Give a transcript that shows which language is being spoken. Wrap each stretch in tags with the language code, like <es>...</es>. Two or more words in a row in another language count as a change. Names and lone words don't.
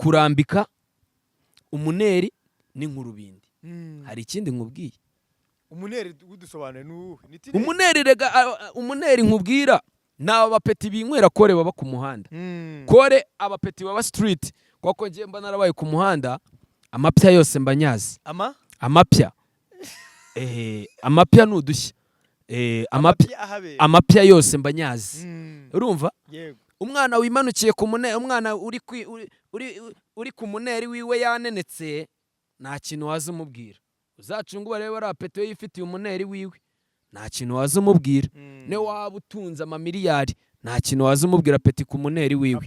<rw>kurambika umuneri n'inkurubindi. Hari ikindi nkubwiye? Umuneri udusobanure n'uwuhe? Umuneri rega umuneri nkubwira naba bapeti binywera kore baba ku muhanda. Kore abapeti baba street kwako ngiye mba narabaye ku muhanda amapya yose mbanyazi. Amapya. Amapya nudushya. Amapya yose mbanyazi. Urumva? Yego. Umwana wimanukiye ku muneri, umwana uri ku muneri wiwe yanenetse nta kintu waza umubwira. Uzacunga barebe ari apeti yifitiye umuneri wiwe nta kintu waza umubwira. Ne waba utunze amamiliyari nta kintu waza umubwira peti ku muneri wiwe.</rw>